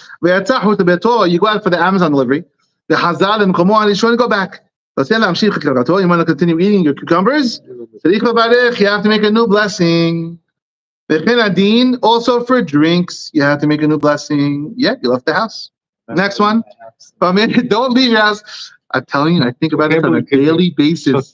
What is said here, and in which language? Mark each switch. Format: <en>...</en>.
<en>ויצא חוץ לביתו, you go out for the Amazon delivery.</en> <he>וחזר למקומו הראשון, go back.</he> <en>רוצה להמשיך את קלקתו, you want to continue eating your cucumbers, צריך לברך, you have to make a new blessing. וכן הדין, also for drinks, you have to make a new blessing. Yeah, you left the house. Next one. Don't leave your house. I'm telling you, I think about it on a daily basis.</en>